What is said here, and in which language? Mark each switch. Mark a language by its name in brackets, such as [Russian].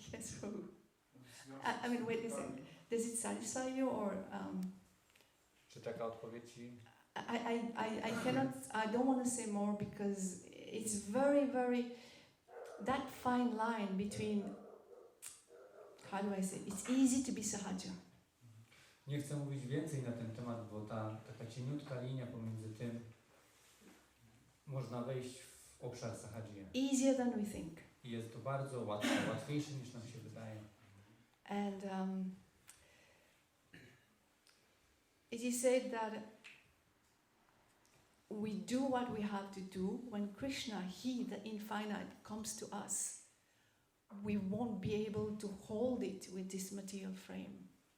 [English] Yes, Prabhu. I mean, wait a second. Does it satisfy you, or [Polish] Czy taka odpowiedź ci... [English] I cannot. I don't want to say more because it's very, very that fine line between. How do I say? It's easy to be sahaja. [Polish] Nie chcę mówić więcej na ten temat, bo taka cieniutka linia pomiędzy tym można wejść w obszar sahadżi. [English] Easier than we think. [Polish] I jest to bardzo łatwe, łatwiejsze niż nam się wydaje. [English] And it is said that we do what we have to do when Krishna, He, the infinite, comes to us. We won't be able to hold it with this material frame.